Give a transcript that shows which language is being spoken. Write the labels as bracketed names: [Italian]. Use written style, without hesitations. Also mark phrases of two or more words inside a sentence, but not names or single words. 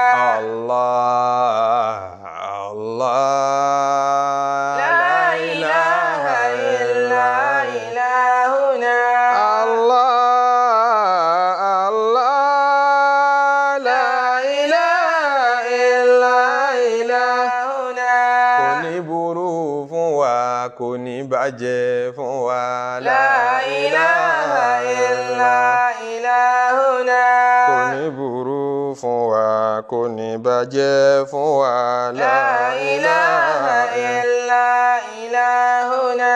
[Arabic] الله الله. لا إله إلا إلهنا. الله الله. لا إله إلا إله. [Yoruba] bàjẹ́ fún wa. [Arabic] لا إله إلا إلهنا. [Yoruba] Kò ní burú fún wa, kò ní bàjẹ́ fún wa. [Arabic] لا إله إلا إلهنا.